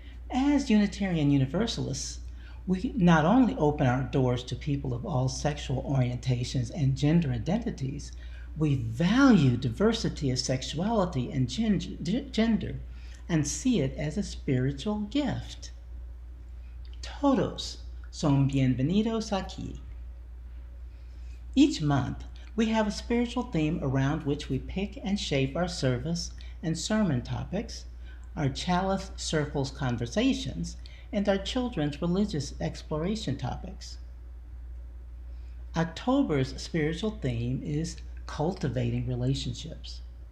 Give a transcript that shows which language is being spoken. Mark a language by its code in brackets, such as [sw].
[en] As Unitarian Universalists, we not only open our doors to people of all sexual orientations and gender identities, we value diversity of sexuality and gender and see it as a spiritual gift. [es] Todos son bienvenidos aquí. [en] Each month, we have a spiritual theme around which we pick and shape our service and sermon topics, our chalice circles conversations, and our children's religious exploration topics. October's spiritual theme is cultivating relationships.